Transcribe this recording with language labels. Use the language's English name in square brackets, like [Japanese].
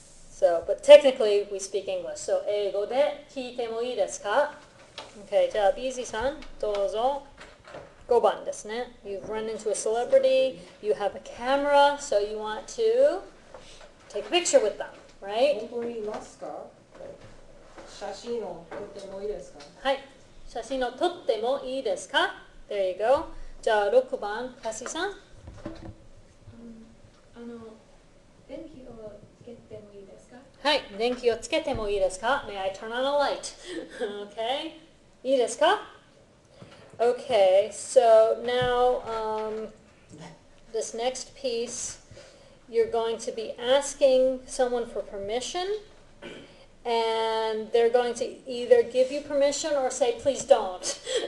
[English] So, but technically we speak English. [Japanese] So, 英語で聞いてもいいですか?Okay, じゃあ BZ さん、どうぞ。 5番ですね. [English] You've run into a celebrity, you have a camera, so you want to take a picture with them, right? [Japanese] 本当にいますか？写真を撮ってもいいですか？はい。写真を撮ってもいいですか? [English] There you go. [Japanese] じゃあ6番、カシさん。電気をつけてもいいですか？はい。電気をつけてもいいですか? [English] May I turn on a light? Okay. [Japanese] いいですか? [English] Okay, so now this next piece, you're going to be asking someone for permission, and they're going to either give you permission or say, please don't.